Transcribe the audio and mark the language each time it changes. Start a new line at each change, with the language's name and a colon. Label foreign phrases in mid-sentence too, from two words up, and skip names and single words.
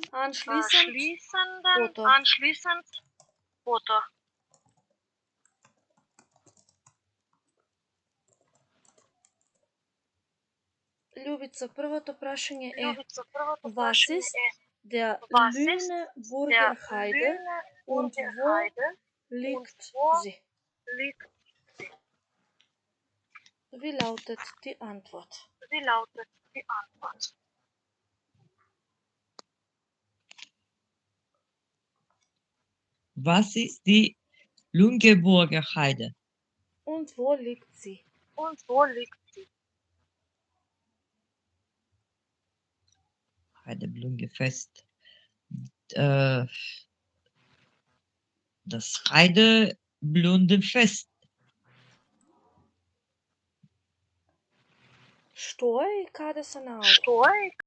German: Anschließend, Foto.
Macedonian: Љубица, првото прашање е Љубица, првото
German: Was
Macedonian: прашање
German: ist
Macedonian: е
German: der Was ist Lüneburger-Heide und wo Burgerheide liegt wo sie? liegt Wie lautet die Antwort? Wie lautet die Antwort? Was ist die Lüneburger Heide? Und wo liegt sie? Und wo liegt sie? Heideblumengefest. Das Heideblumenfest.
Macedonian: Што е и каде се наоѓа? Што е